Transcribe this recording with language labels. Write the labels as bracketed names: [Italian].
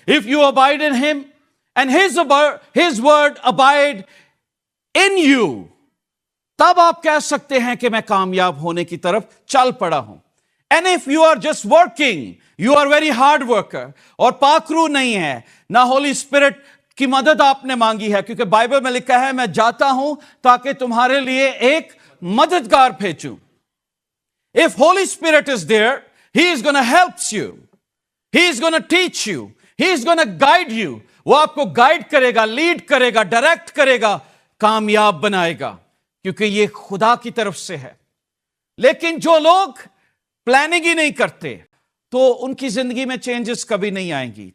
[English] if you abide in him and his word abide in you, [Hindi] तब आप कह सकते हैं कि मैं कामयाब होने की तरफ चल पड़ा हूं। [English] and if you are just working, you are very hard worker, [Hindi] और पाखरू नहीं है, ना होली स्पिरिट की मदद आपने मांगी है, क्योंकि बाइबल में लिखा है मैं जाता हूं ताकि तुम्हारे लिए एक मददगार भेजूं। [English] If Holy Spirit is there, He is going to help you. He is going to teach you. He is going to guide you. [Hindi] वो आपको गाइड करेगा, लीड करेगा, डायरेक्ट करेगा, कामयाब बनाएगा, क्योंकि ये खुदा की तरफ से है। लेकिन जो लोग प्लानिंग ही नहीं करते तो उनकी जिंदगी में चेंजेस कभी नहीं आएंगी।